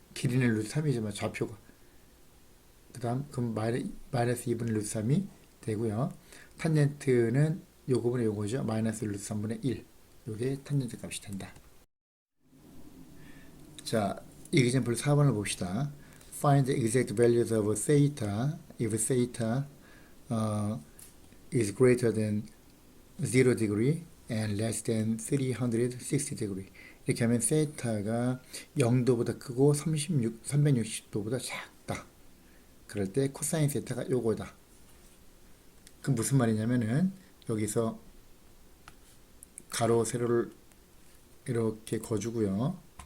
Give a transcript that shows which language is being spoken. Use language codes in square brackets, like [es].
[ko] 길이는 루트 3이지만 좌표가. 그 다음 그럼 마이너스 2분의 루트 3이 되고요. 탄젠트는 요거분의 요거죠. 마이너스 루트 3분의 1. 요게 탄젠트 값이 된다. 자, example 4번을 봅시다. [en] Find the exact values of theta if theta is greater than 0 degree and less than 360 degree. [ko] 이렇게 하면 세타가 0도보다 크고 360도보다 작다. 그럴 때 코사인 세타가 요거다. 그 무슨 말이냐면은 여기서 가로 세로를 이렇게 거주고요.